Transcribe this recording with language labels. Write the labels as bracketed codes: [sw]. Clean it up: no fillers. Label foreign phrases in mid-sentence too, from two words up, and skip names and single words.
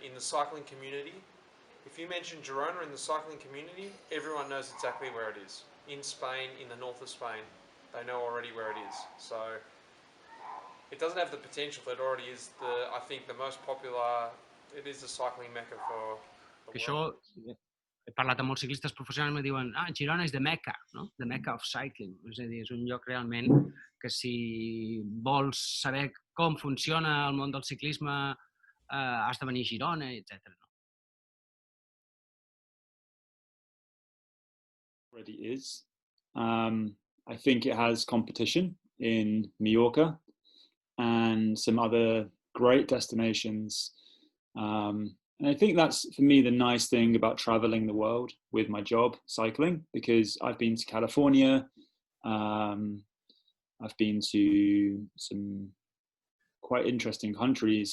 [en] In the cycling community, if you mention Girona in the cycling community, everyone knows exactly where it is. In Spain, in the north of Spain, they know already where it is. So it doesn't have the potential that it already is I think the most popular, it is the cycling mecca for the world. [ca] Això, he parlat amb molts ciclistes professionals i em diuen Girona és [en] the Mecca, [ca] no? [en] The Mecca of cycling. [ca] És a dir, és un lloc realment que si vols saber com funciona el món del ciclisme has de venir a Girona, etc. [en] already is. I think it has competition in Mallorca and some other great destinations. And I think that's, for me, the nice thing about traveling the world with my job, cycling, because I've been to California, I've been to some quite interesting countries.